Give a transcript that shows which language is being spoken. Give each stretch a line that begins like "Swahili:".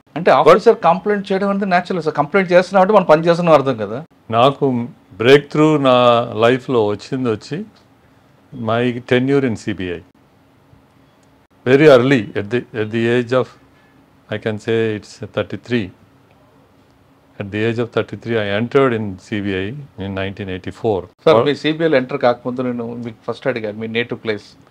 Telugu: అంటే officer complaint చేయడం అంటే న్యాచురల్ సార్. కంప్లైంట్ చేస్తున్నామంటే మనం పని చేస్తున్నాం అర్థం కదా. నాకు
English: break through
Telugu: నా లైఫ్లో వచ్చి
English: My tenure in CBI very early at the age of, I can say it's 33. At the age of 33, I entered in CBI in 1984.
Telugu: Sir, మీ సిబిఐలో enter కాకముందు నేను మీకు ఫస్ట్ అడిగాను మీ నేటివ్ ప్లేస్.